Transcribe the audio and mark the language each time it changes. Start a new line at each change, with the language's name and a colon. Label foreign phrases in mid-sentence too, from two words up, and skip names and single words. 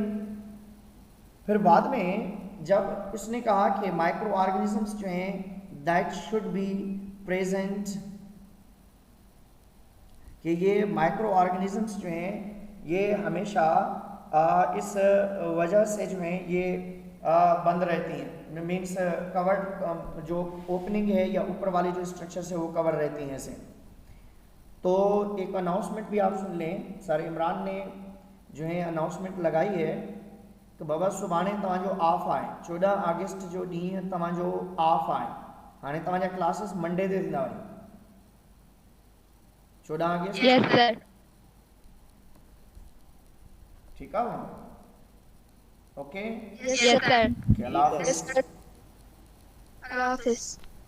Urdu: پھر بعد میں جب اس نے کہا کہ
English: micro organisms
Urdu: جو ہیں
English: that should be present,
Urdu: کہ یہ
English: micro organisms
Urdu: جو ہیں یہ ہمیشہ اس وجہ سے جو ہیں یہ بند رہتی ہیں,
English: means covered
Urdu: جو اوپننگ ہے یا اوپر والی جو اسٹرکچر ہے وہ کور رہتی ہیں ایسے. تو ایک اناؤنسمنٹ بھی آپ سن لیں، سر عمران نے جو ہے اناؤنسمنٹ لگائی ہے کہ بابا
Sindhi: सुभाणे तव्हांजो ऑफ आहे, 14 अगस्त जो ॾींहुं तव्हांजो ऑफ आहे। हाणे तव्हांजा क्लासेस मंडे ते थींदा वरी 14 अगस्त
English: Yes sir.
Sindhi: ठीक आहे ओके
English: Yes sir.
Urdu: اللہ حافظ. اللہ حافظ.